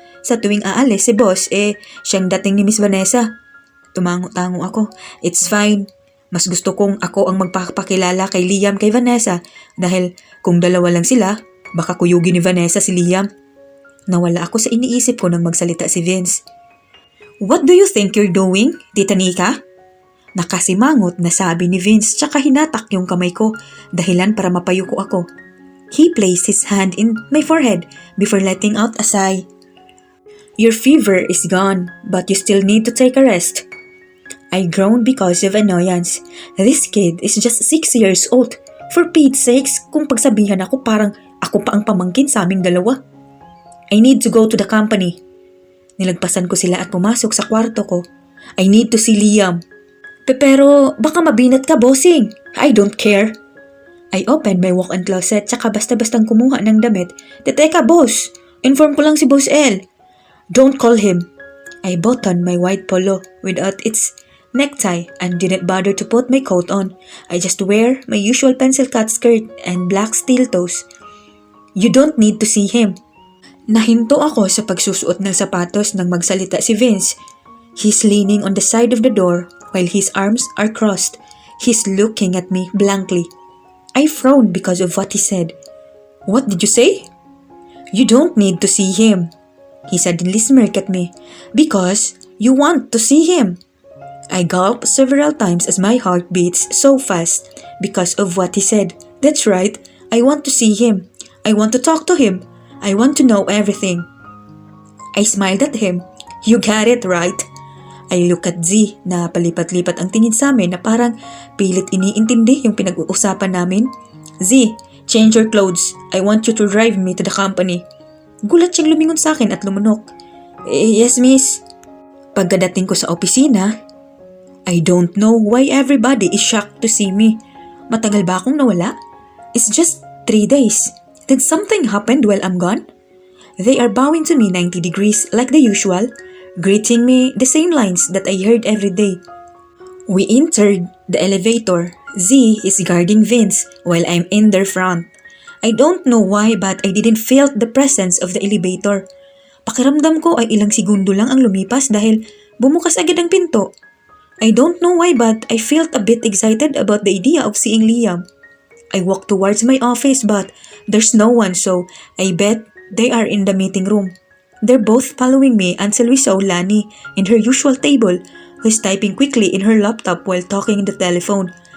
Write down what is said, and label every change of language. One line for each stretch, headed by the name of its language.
Filipino: Sa tuwing aalis si boss, siyang dating ni Miss Vanessa. Tumango-tango ako.
English: It's fine.
Filipino: Mas gusto kong ako ang magpapakilala kay Liam kay Vanessa dahil kung dalawa lang sila, baka kuyugin ni Vanessa si Liam. Nawala ako sa iniisip ko nang magsalita si Vince.
English: What do you think you're doing, Tita Nika?
Filipino: Nakasimangot na sabi ni Vince tsaka hinatak yung kamay ko dahilan para mapayuko ako.
English: He placed his hand in my forehead before letting out a sigh. Your fever is gone, but you still need to take a rest. I groaned because of annoyance. This kid is just 6 years old. For Pete's sakes,
Filipino: kung pagsabihan ako parang ako pa ang pamangkin sa aming dalawa.
English: I need to go to the company.
Filipino: Nilagpasan ko sila at pumasok sa kwarto ko.
English: I need to see Liam.
Filipino: Pero baka mabinat ka, bossing.
English: I don't care. I opened my walk-in closet
Filipino: tsaka basta-bastang kumuha ng damit. Teka, boss. Inform ko lang si Boss L.
English: Don't call him. I buttoned my white polo without its necktie and didn't bother to put my coat on. I just wear my usual pencil cut skirt and black steel toes. You don't need to see him.
Filipino: Nahinto ako sa pagsusuot ng sapatos nang magsalita si Vince.
English: He's leaning on the side of the door while his arms are crossed. He's looking at me blankly. I frowned because of what he said. What did you say? You don't need to see him. He suddenly smirked at me. Because you want to see him. I gulped several times as my heart beats so fast because of what he said. That's right. I want to see him. I want to talk to him. I want to know everything. I smiled at him. You got it right. I look at Z
Filipino: na palipat-lipat ang tingin sa amin na parang pilit iniintindi yung pinag-uusapan namin.
English: Z, change your clothes. I want you to drive me to the company.
Filipino: Gulat siyang lumingon sa akin at lumunok.
English: Yes, miss.
Filipino: Pagkadating ko sa opisina,
English: I don't know why everybody is shocked to see me.
Filipino: Matagal ba akong nawala?
English: It's just 3 days. Did something happen while I'm gone? They are bowing to me 90 degrees like the usual, greeting me the same lines that I heard every day. We entered the elevator. Z is guarding Vince while I'm in their front. I don't know why but I didn't feel the presence of the elevator.
Filipino: Pakiramdam ko ay ilang segundo lang ang lumipas dahil bumukas agad ang pinto.
English: I don't know why but I felt a bit excited about the idea of seeing Liam. I walked towards my office but there's no one so I bet they are in the meeting room. They're both following me until we saw Lani in her usual table who's typing quickly in her laptop while talking on the telephone.